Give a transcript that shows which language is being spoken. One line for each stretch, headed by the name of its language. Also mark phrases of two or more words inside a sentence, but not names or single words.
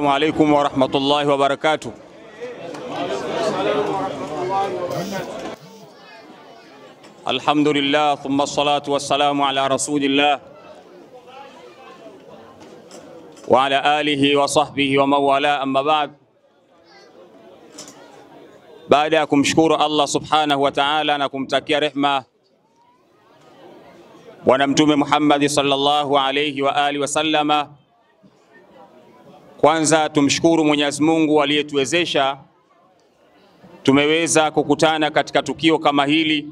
Arabic: عليكم ورحمة الله وبركاته. الحمد لله ثم الصلاة والسلام على رسول الله وعلى آله وصحبه ومن والاه أما بعد.
Swahili: Baada ya kumshukuru Allah
Arabic: سبحانه وتعالى
Swahili: na kumtakia rehma Bwana Mtume Muhammad
Arabic: صلى الله عليه وعلى آله وسلم,
Swahili: kwanza tumshukuru Mwenyezi Mungu aliyetuwezesha tumeweza kukutana katika tukio kama hili.